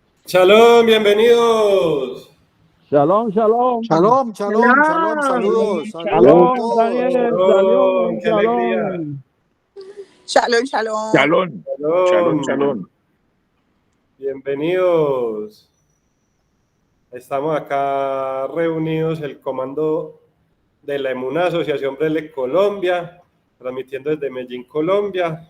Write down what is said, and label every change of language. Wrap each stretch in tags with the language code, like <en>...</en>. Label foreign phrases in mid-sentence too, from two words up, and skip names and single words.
<es>Shalom, bienvenidos.</es> <he>שלום שלום. שלום שלום שלום,</he> <es>saludos, saludos a Shalom, todos. Daniel, Shalom, shalom, qué alegría. shalom.</es> <he>שלום שלום. שלום שלום שלום.</he> <es>Bienvenidos. Estamos acá reunidos, el comando de la Emuná, Asociación Brele Colombia, transmitiendo desde Medellín, Colombia.</es>